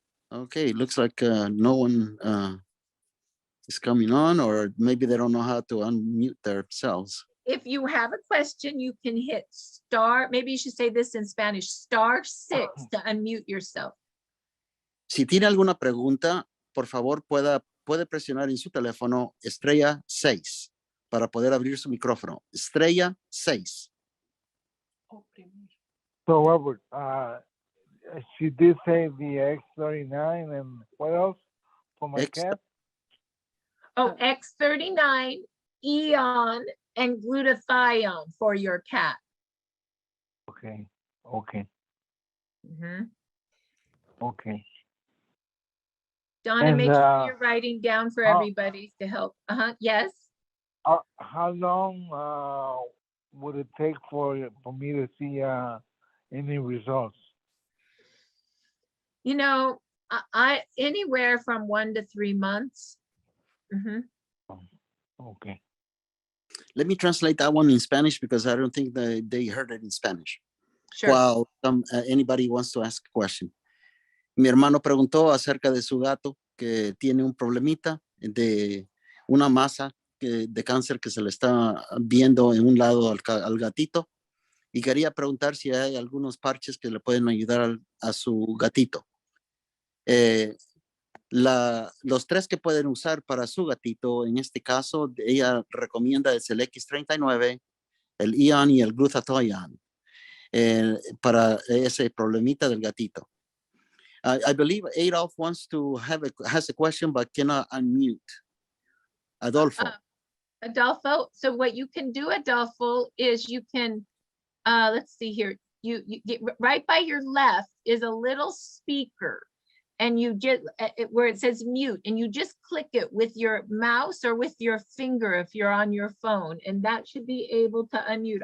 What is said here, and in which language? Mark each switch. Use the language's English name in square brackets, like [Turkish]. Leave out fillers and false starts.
[English] Okay, looks like no one is coming on, or maybe they don't know how to unmute themselves. If you have a question, you can hit star, maybe you should say this in Spanish, *6 to unmute yourself. [Spanish] Si tiene alguna pregunta, por favor puede presionar en su teléfono estrella 6 para poder abrir su micrófono. Estrella 6. [English] So Robert, she did say the X39 and what else for my X- cat? Oh, X39, Eon, and glutathione for your cat. Okay. Okay. Mhm. Okay. Donna, And, make sure you're writing down for how- everybody to help. Yes. How long would it take for me to see any results? You know, I anywhere from 1 to 3 months. Mhm. Okay. Let me translate that one in Spanish because I don't think they heard it in Spanish. Sure. While anybody wants to ask a question. [Spanish] Mi hermano preguntó acerca de su gato que tiene un problemita de una masa de cáncer que se le está viendo en un lado al gatito y quería preguntar si hay algunos parches que le pueden ayudar a su gatito. Los 3 que pueden usar para su gatito, en este caso, ella recomienda es el X39, el Eon y el glutathione para ese problemita del gatito. [English] I believe Adolf has a question but cannot unmute. Adolfo. Adolfo, so what you can do, Adolfo, is you can, let's see here, you get right by your left is a little speaker, and you just where it says mute, and you just click it with your mouse or with your finger if you're on your phone, and that should be able to unmute.